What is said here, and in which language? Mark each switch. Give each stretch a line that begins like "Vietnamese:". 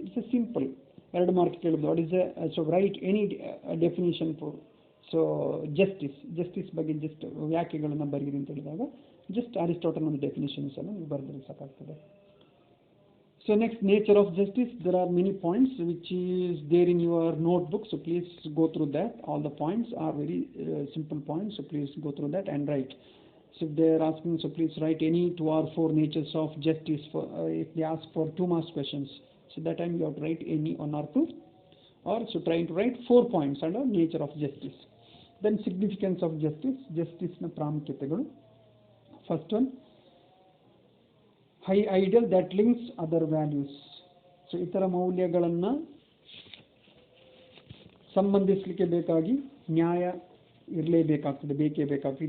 Kannada: It's A simple 2 mark ಕೇಳಿದ್ರು.
English: what is so write any definition for so justice
Kannada: ಬಗ್ಗೆ just ವ್ಯಾಖ್ಯೆಗಳನ್ನು ಬರೀರಿ ಅಂತ ಹೇಳಿದಾಗ ಜಸ್ಟ್ ಅರಿಸ್ಟಾಟಲ್ ಒಂದು ಡೆಫಿನಿಷನ್ಸನ್ನು ನೀವು ಬರೆದ್ರೆ ಸಾಕಾಗ್ತದೆ.
English: So next, nature of justice. There are many points which is there in your notebook. So please go through that. All the points are very simple points. So please go through that and write. So if they are asking, so please write any 2 or 4 natures of justice. If they ask for 2 marks questions, so that time you have to write any 1 or 2, or so trying to write 4 points under nature of justice. Then significance of justice,
Kannada: ಜಸ್ಟಿಸ್ನ ಪ್ರಾಮುಖ್ಯತೆಗಳು.
English: First one, high ideal that links other values.
Kannada: So ಇತರ ಮೌಲ್ಯಗಳನ್ನು ಸಂಬಂಧಿಸಲಿಕ್ಕೆ ಬೇಕಾಗಿ ನ್ಯಾಯ ಇರಲೇಬೇಕಾಗ್ತದೆ, ಬೇಕೇ ಬೇಕಾಗ್ತದೆ.